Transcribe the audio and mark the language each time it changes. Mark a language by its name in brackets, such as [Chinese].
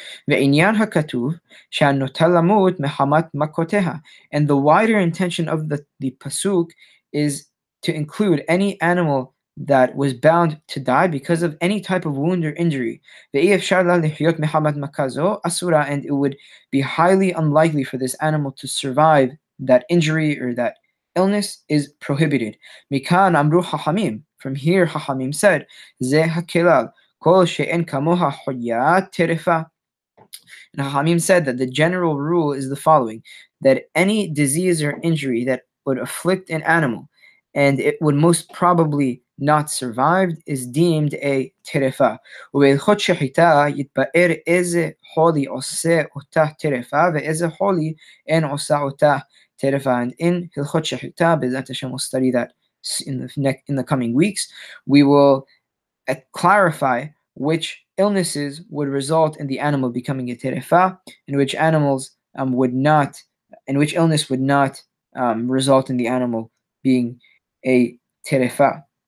[Hebrew] ועניין הכתוב שהנוטה למות מחמת מכותיה. [English] And the wider intention of the pasuk is to include any animal that was bound to die because of any type of wound or injury. [Hebrew] ואי אפשר לה לחיות מחמת מכה זו אסורה, [English] and it would be highly unlikely for this animal to survive that injury or that illness is prohibited. [Hebrew] מכאן אמרו חכמים, [English] from here [Hebrew] חכמים said, זה הכלל, כל שאין כמוה חיה טרפה. [English] And Hamim said that the general rule is the following, that any disease or injury that would afflict an animal and it would most probably not survive is deemed a terefa. [Hebrew] ובהלכות שחיטה יתבאר איזה חולי עושה אותה terefa ואיזה חולי אין עושה אותה terefa. [English] And in הלכות שחיטה, B'ezrat Hashem, we'll study that in the coming weeks, we will clarify which illnesses would result in the animal becoming a terefa, and which animals would not, and which illness would not result in the animal being a terefa.